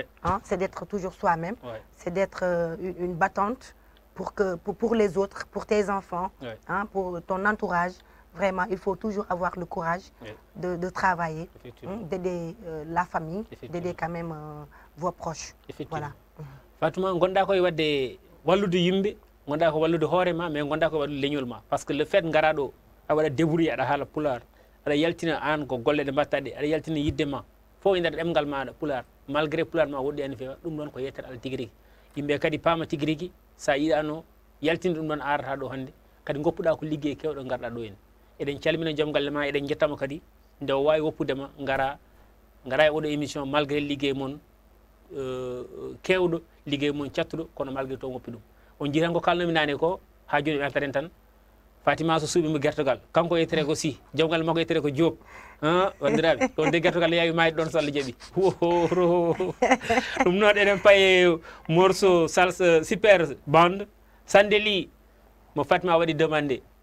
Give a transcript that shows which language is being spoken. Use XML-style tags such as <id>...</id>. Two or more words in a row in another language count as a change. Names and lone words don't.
<fr>C'est d'être toujours soi-même. Ouais. C'est d'être une battante pour les autres, pour tes enfants, Ouais. pour ton entourage. Vraiment, il faut toujours avoir le courage Ouais. de travailler, Effectivement. d'aider la famille, Effectivement. d'aider quand même vos proches. Effectivement. Voilà.</fr> <ff>Fatuma gonɗa koye wadde wallude yimɓe gonɗa ko wallude hoore ma mais gonɗa ko wallude leñol ma</ff> <fr>par ce que le fait</fr> <ff>gara ɗo a waɗa débrouillé aɗa haala pular aɗa yaltina an ko golle ɗe mbatta ɗe aɗa yaltina yidde ma fof e nder ɗemgal maɗa pular malgré pular ma woɗɗi ani feewa ɗum ɗon ko yettere Allah tigui rigui yimɓe kadi paama tigui rigui sa yiɗano yaltinde ɗum ɗon arata ɗo hannde kadi goppuɗa ko liggey kewɗo garɗa ɗo en eɗen calmina joom galle ma eɗen jettama kadi nde o wawi woppudema gara e oɗo émission malgré liggey moon kewɗo liggey moon cattuɗo kono malgré to woppi ɗum on jiitan ko kalnomi nane ko ha joni ɓe altaren tan Fatima so suuɓimo gertogal kanko yettere ko si jawgal makko yettere ko Diop wandiraɓe on de gertogal yawi mayde ɗon so Allah jaaɓi ɗum noon eɗen paye morceau salsa super bande Sande Ly mo Fatima waɗi demandé.</ff>